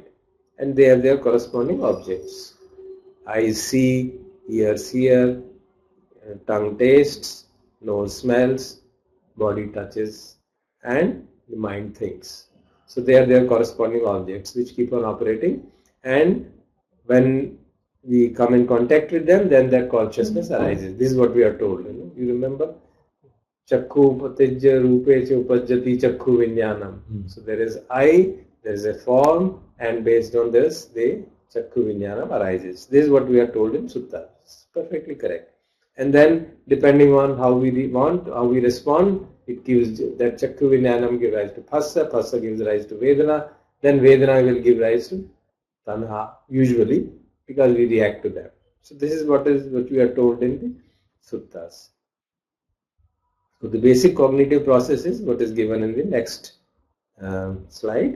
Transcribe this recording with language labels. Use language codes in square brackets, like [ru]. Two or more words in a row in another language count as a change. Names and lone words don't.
[en] And they have their corresponding objects. Eyes see, ears hear, tongue tastes, nose smells, body touches, and the mind thinks. So they are their corresponding objects which keep on operating, and when we come in contact with them, then that consciousness arises. This is what we are told. You remember? [pi] Chakku patijya rupe upajjati chakku vinyanam. [en] So there is eye, there is a form, and based on this, the [pi] chakku vinyanam [en] arises. This is what we are told in sutta. It's perfectly correct. And then, depending on how we how we respond, it gives that [pi] chakku vinyanam [en] gives rise to phassa, phassa gives rise to vedana, then vedana will give rise to tanha, usually, because we react to them. So this is what we are told in the suttas. So the basic cognitive process is what is given in the next slide.